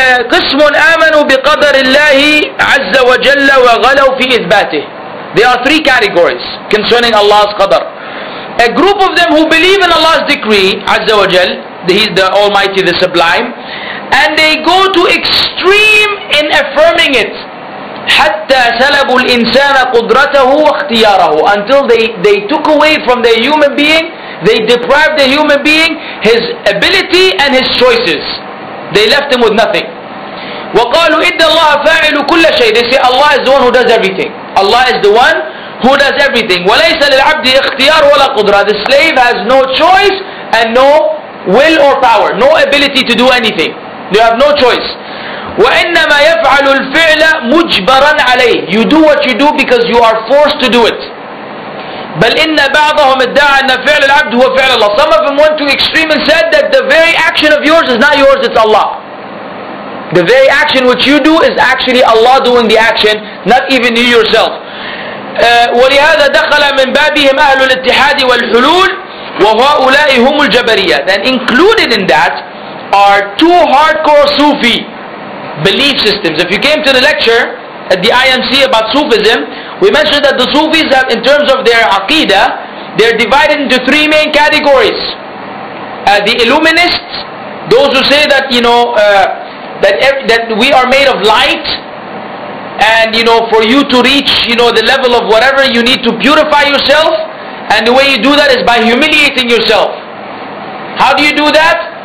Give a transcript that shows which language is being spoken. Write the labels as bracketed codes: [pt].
[ar] قسم آمنوا بقدر الله عز وجل وغلوا في إثباته. [en] There are 3 categories concerning Allah's qadar. A group of them who believe in Allah's decree, Azza wa Jal, He is the Almighty, the Sublime, and they go to extreme in affirming it. [ar] حتى سلبوا الإنسان قدرته واختياره, [en] until they took away from the human being, they deprived the human being his ability and his choices. They left him with nothing. [ar] وقالوا إن الله فاعل كل شيء. [en] They say Allah is the one who does everything. Allah is the one who does everything. [ar] وليس للعبد اختيار ولا قدرة. [en] The slave has no choice and no will or power, no ability to do anything. You have no choice. [ar] وإنما يفعل الفعل مجبرا عليه. [en] You do what you do because you are forced to do it. [ar] بل إن بعضهم ادعى أن فعل العبد هو فعل الله. [en] Some of them went to extreme and said that the very action of yours is not yours, it's Allah. The very action which you do is actually Allah doing the action, not even you yourself. [ar] ولهذا دخل من بابهم أهل الاتحاد والحلول وهؤلاء هم الجبرية. [en] And included in that are 2 hardcore Sufi belief systems. If you came to the lecture at the IMC about Sufism, we mentioned that the Sufis have, in terms of their Aqeedah, they're divided into 3 main categories. The Illuminists, those who say that that we are made of light, and for you to reach the level of whatever, you need to purify yourself, and the way you do that is by humiliating yourself. How do you do that?